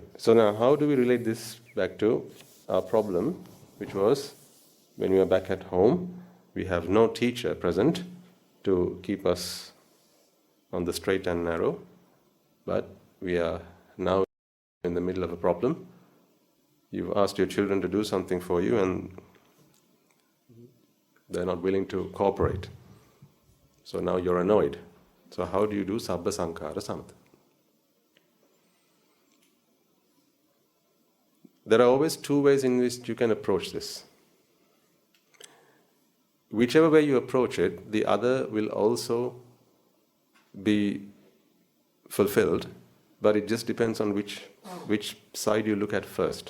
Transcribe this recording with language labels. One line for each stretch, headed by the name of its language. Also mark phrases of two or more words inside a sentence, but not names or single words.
English: So now how do we relate this back to our problem, which was when we are back at home, we have no teacher present to keep us on the straight and narrow, but we are now in the middle of a problem. You've asked your children to do something for you, and They're not willing to cooperate. So now you're annoyed. So how do you do
Pali: sabba sankhara samatha?
English: There are always two ways in which you can approach this. Whichever way you approach it, the other will also be fulfilled, but it just depends on which side you look at first.